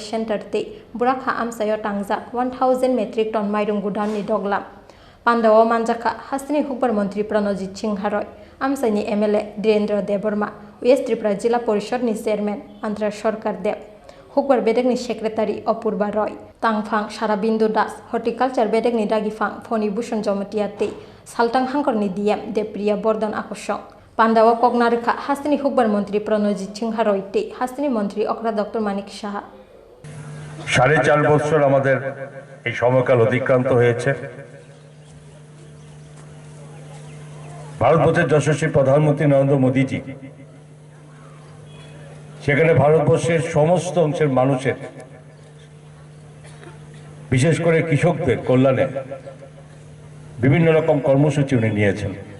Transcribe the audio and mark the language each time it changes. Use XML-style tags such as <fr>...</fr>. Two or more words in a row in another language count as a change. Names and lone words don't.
<trp>Center te Borakha amsayo Tangjak 1000 metric ton Mairung Godown ni doglam Pandawa manjaka hastini hukbar mantri Pranojit Singha Roy amsaini MLA Direndra Deparma West Tripura Jila Porishod ni Chairman Andhra Sarkar Dev hukbar bedek ni Secretary Apurba Roy Tangphang Sarabindu Das Horticulture bedek ni Dagifang Phoni Bhushon Jomatia te Saltang Hangkor ni DM Depriya Bordon Akosong Pandawa Kokna Rwkha hastini hukbar mantri Pranojit Singha Roy te hastini mantri okra Dr.Manik Saha</trp> <bn>4.5 বছর আমাদের এই সময়কাল অতিক্রান্ত হয়েছে ভারতবর্ষের যশস্বী প্রধানমন্ত্রী নরেন্দ্র মোদীজি সেখানে ভারতবর্ষের সমস্ত অংশের মানুষের বিশেষ করে কৃষকদের কল্যাণে বিভিন্ন রকম কর্মসূচি উনি নিয়েছেন</bn>